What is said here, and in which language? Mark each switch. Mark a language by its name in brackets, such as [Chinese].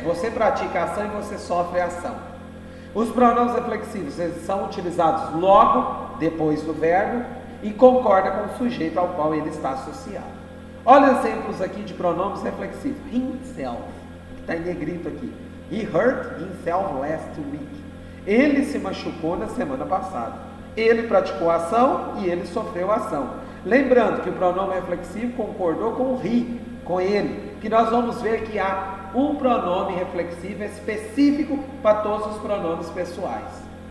[Portuguese] Você pratica a ação e você sofre a ação. Os pronomes reflexivos eles são utilizados logo depois do verbo e concorda com o sujeito ao qual ele está associado. Olha exemplos aqui de pronomes reflexivos. Himself, que está em negrito aqui. [English] He hurt himself last week. [Portuguese] Ele se machucou na semana passada. Ele praticou a ação e ele sofreu a ação. Lembrando que o pronome reflexivo concordou com o he, com ele, que nós vamos ver que há um pronome reflexivo específico para todos os pronomes pessoais.